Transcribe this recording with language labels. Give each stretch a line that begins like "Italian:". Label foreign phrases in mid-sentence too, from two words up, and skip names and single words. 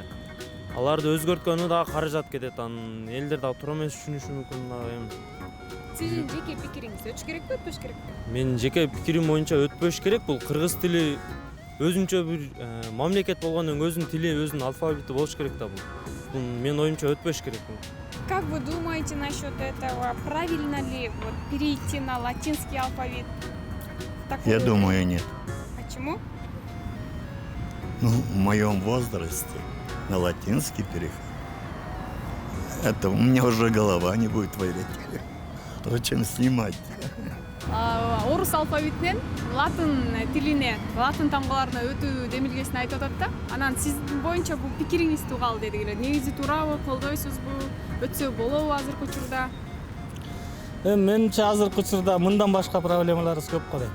Kyrgyz: Аларды өзгөрткөнү дагы каражат кетет, анан элдер дагы туура эмес түшүнүшү мүмкүн дагы. Сиздин жеке пикириңиз өтүш керекпи, өтпөш керекпи? Менин жеке пикирим боюнча өтпөш керек. Бул кыргыз тили өзүнчө бир мамлекет болгондон кийин өзүнүн тили, өзүнүн алфавити болуш керек да бул. Бул менин оюмча өтпөш керек.
Russian: Как вы думаете насчет этого? Правильно ли перейти на латинский алфавит? Я думаю, нет. Почему? Ну, в моем возрасте на латинский переход. Это у меня уже голова не будет варить. Зачем снимать?
Kyrgyz: Орус алфавитинен латын тилине, латын тамгаларына өтүү демилгесин айтып атат да. Анан сиздин боюнча бул пикириңиз тууралуу дедик эле. Негизи туурабы, колдойсузбу? Өтсө болобу азыркы учурда? Менимче азыркы учурда мындан башка проблемаларыбыз көп го дейм.